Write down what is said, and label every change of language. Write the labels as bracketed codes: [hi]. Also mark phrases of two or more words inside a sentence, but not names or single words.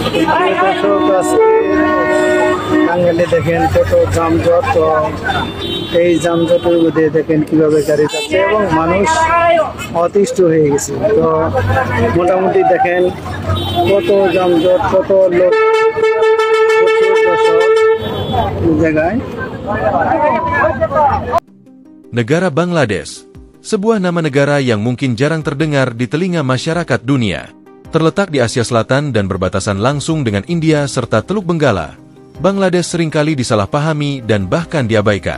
[bn] দর্শক আজকে টাঙ্গাইলে দেখেন কত যানজট, তো এই যানজটের মধ্যে দেখেন কিভাবে গাড়ি যাচ্ছে এবং মানুষ অতিষ্ঠ হয়ে গেছে। তো মোটামুটি দেখেন কত যানজট, kota লোক জায়গায়। [id] Negara Bangladesh, sebuah nama negara yang mungkin jarang terdengar di telinga masyarakat dunia. Terletak di Asia Selatan dan berbatasan langsung dengan India serta Teluk Benggala, Bangladesh seringkali disalahpahami dan bahkan diabaikan.